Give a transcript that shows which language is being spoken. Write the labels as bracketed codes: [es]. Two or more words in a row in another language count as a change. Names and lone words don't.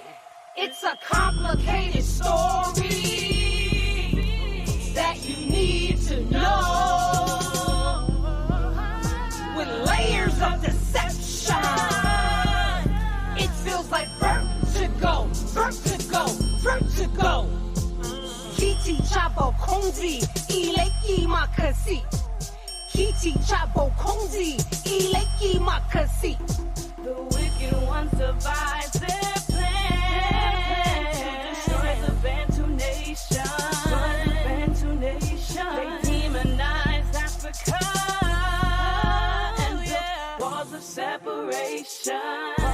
[en] It's a complicated story that you need to know, with layers of deception. It feels like vertigo, vertigo, vertigo. [ln] Kiti chabo konzi, ileki makasi. Kiti chabo konzi, ileki makasi. [en] The wicked ones devise their plan to destroy the Bantu nation. They demonized Africa and built walls of separation.